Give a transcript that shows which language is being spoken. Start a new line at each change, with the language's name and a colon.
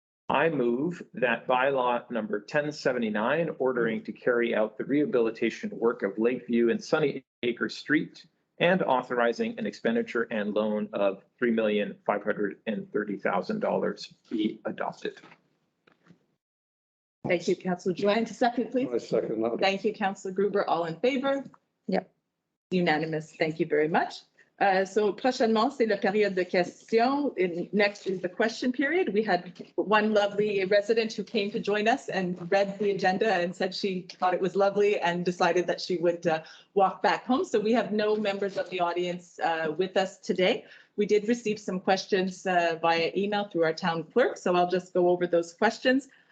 English: I move that bylaw number 1079, ordering to carry out the rehabilitation work of Lakeview and Sunny Acre Street and authorizing an expenditure and loan of $3,530,000 be adopted. Thank you, Councillor Joanne. Second, please. I second that. Thank you, Councillor Gruber. All in favor? Yep. Unanimous. Thank you very much.
French: So prochainement, c'est la période de questions.
English: And next is the question period. We had one lovely resident who came to join us and read the agenda and said she thought it was lovely and decided that she would walk back home. So we have no members of the audience with us today. We did receive some questions via email through our town clerk, so I'll just go over those questions.